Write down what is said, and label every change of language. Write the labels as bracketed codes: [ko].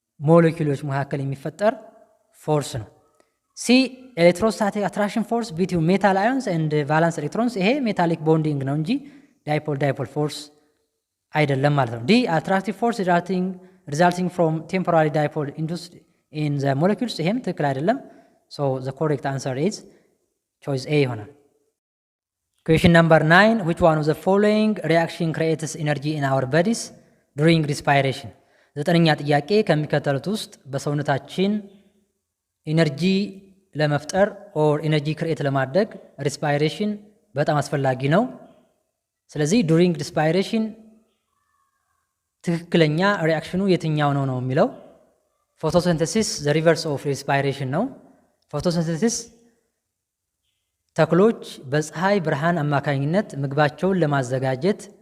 [am] ሞለኪውሎች መካከል የሚፈጠር ፎርስ ነው። ሲ [en] ኤሌክትሮስታቲክ አትራክሽን ፎርስ ቢትዊን ሜታል አዮንስ ኤንድ ቫላንስ ኤሌክትሮንስ [am] ይሄ ሜታሊክ ቦንዲንግ ነው እንጂ ዳይፖል ፎርስ አይደለም ማለት ነው። ዲ [en] አትራክቲቭ ፎርስ ሪዛልቲንግ ፍሮም ቴምፖራሪ ዳይፖል ኢንዱስድ ኢን ዘ ሞለኪውልስ [am] ይሄም ትክክል አይደለም። [en] ሶ ዘ ኮሬክት አንሰር ኢዝ ቾይስ ኤ [am] ይሆናል። [en] Question number 9. Which one of the following reaction creates energy in our bodies during respiration? [am] ዘጠነኛ ጥያቄ ከሚከተሉት ውስጥ በሰውነታችን ኢነርጂ ለመፍጠር ኦር ኢነርጂ ክሬት ለማድረግ ሪስፓይሬሽን በጣም አስፈላጊ ነው። ስለዚህ ዱሪንግ ሪስፓይሬሽን ትክክለኛ ሪአክሽኑ የትኛው ነው የሚለው ፎቶሲንተሲስ [en] ዘ ሪቨርስ ኦፍ ሪስፓይሬሽን [am] ነው። ፎቶሲንተሲስ ተክሎች በፀሐይ ብርሃን አማካኝነት ምግባቸውን ለማዘጋጀት